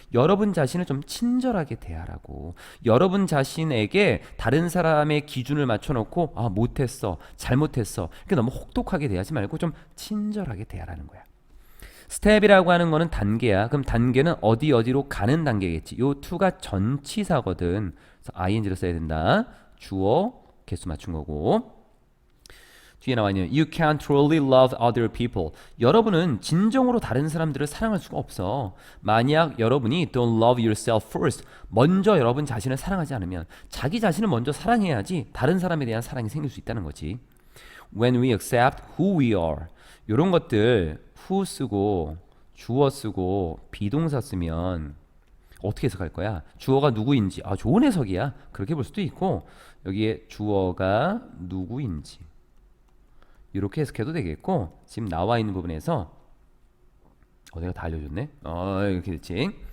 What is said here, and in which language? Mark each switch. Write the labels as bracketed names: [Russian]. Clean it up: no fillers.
[Korean] 여러분 자신을 좀 친절하게 대하라고. 여러분 자신에게 다른 사람의 기준을 맞춰놓고 아 못했어, 잘못했어. 그러니까 너무 혹독하게 대하지 말고 좀 친절하게 대하라는 거야. 스텝이라고 하는 거는 단계야. 그럼 단계는 어디로 가는 단계겠지. 요 to가 전치사거든. 그래서 ing를 써야 된다. 주어, 개수 맞춘 거고. [English] 뒤에 나와 있는 You can't truly love other people. [Korean] 여러분은 진정으로 다른 사람들을 사랑할 수가 없어. 만약 여러분이 [English] don't love yourself first, [Korean] 먼저 여러분 자신을 사랑하지 않으면 자기 자신을 먼저 사랑해야지 다른 사람에 대한 사랑이 생길 수 있다는 거지. [English] When we accept who we are. [Korean] 이런 것들 who 쓰고 주어 쓰고 비동사 쓰면 어떻게 해석할 거야? 주어가 누구인지 좋은 해석이야. 그렇게 볼 수도 있고 여기에 주어가 누구인지 이렇게 해석해도 되겠고 지금 나와 있는 부분에서 내가 다 알려줬네. 이렇게 됐지.